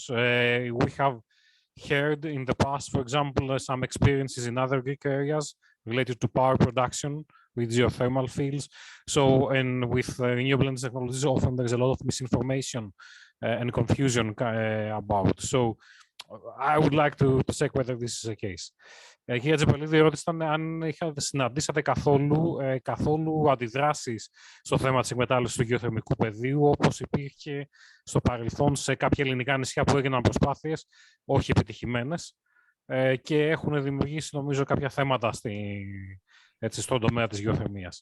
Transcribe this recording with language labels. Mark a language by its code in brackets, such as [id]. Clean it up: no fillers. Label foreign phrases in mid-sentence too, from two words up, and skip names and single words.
[en] We have heard in the past, for example, some experiences in other Greek areas related to power production with geothermal fields. So, and with renewable energy technologies, often there's a lot of misinformation and confusion about. So, I would like to check whether this is the case. [el] Κύριε Τζεπελίδη, ρώτησαν αν συναντήσατε καθόλου αντιδράσεις στο θέμα της εκμετάλλευσης του γεωθερμικού πεδίου, όπως υπήρχε στο παρελθόν σε κάποια ελληνικά νησιά που έγιναν προσπάθειες, όχι επιτυχημένες, και έχουν δημιουργήσει, νομίζω, κάποια θέματα στον τομέα της γεωθερμίας.